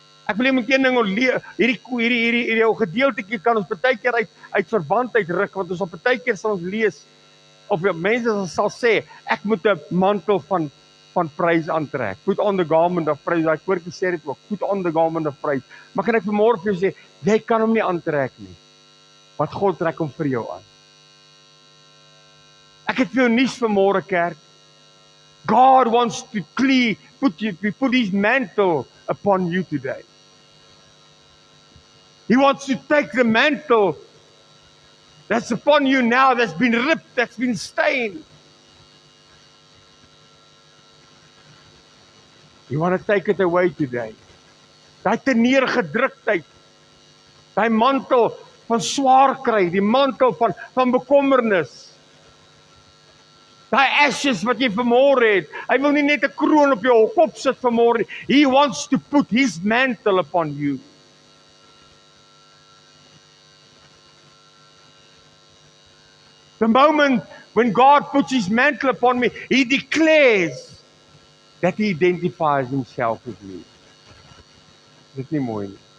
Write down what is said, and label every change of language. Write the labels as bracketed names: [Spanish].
[Afrikaans] Ek wil net een ding ontleer, hierdie ou gedeeltetjie kan ons baie keer uit verband uitruk, want ons op baie keer sal ons lees, of mense sal sê, ek moet 'n mantel van prys aantrek. [English] Put on the garment of praise. [Afrikaans] Daai koortjie sê dit ook, [English] put on the garment of praise. [Afrikaans] Maar kan ek vanmôre vir jou sê, jy kan hom nie aantrek nie, want God trek hom vir jou aan. Ek het vir jou nuus vanmôre, kerk. [English] God wants to put his mantle upon you today. He wants to take the mantle that's upon you now, that's been ripped, that's been stained. You want to take it away today. [Afrikaans] Daai te neergedruktheid, daai mantel van swaar kry, die mantel van bekommernis, daai ashes wat jy vanmôre het, hy wil nie net 'n kroon op jou kop sit vanmôre nie. [English] He wants to put his mantle upon you. The moment when God puts his mantle upon me, he declares that he identifies himself with me. [Afrikaans] Dit is nie mooi nie.